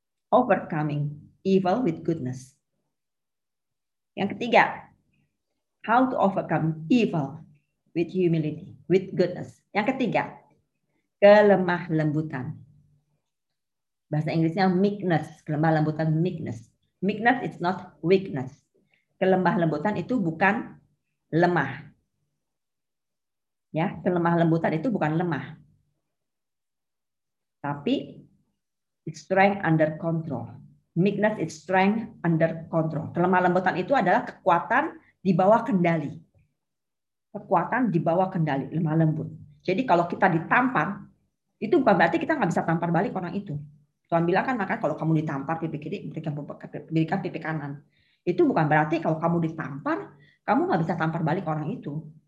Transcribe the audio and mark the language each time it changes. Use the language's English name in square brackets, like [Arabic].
[English] Overcoming evil with goodness. [Indonesian] Yang ketiga, [English] how to overcome evil with humility, with goodness. [Indonesian] Yang ketiga, kelemah lembutan. Bahasa Inggrisnya meekness, kelemah lembutan meekness. [English] Meekness is not weakness. [Indonesian] Kelemah lembutan itu bukan lemah. Ya, kelemah lembutan itu bukan lemah. [English] Tapi it's strength under control. Meekness is strength under control. [Indonesian] Kelemah lembutan itu adalah kekuatan di bawah kendali. Kekuatan di bawah kendali, lemah lembut. Jadi kalau kita ditampar, itu bukan berarti kita nggak bisa tampar balik orang itu. Tuhan bilang kan, maka kalau kamu ditampar pipi kiri, berikan pipi kanan. Itu bukan berarti kalau kamu ditampar, kamu nggak bisa tampar balik orang itu.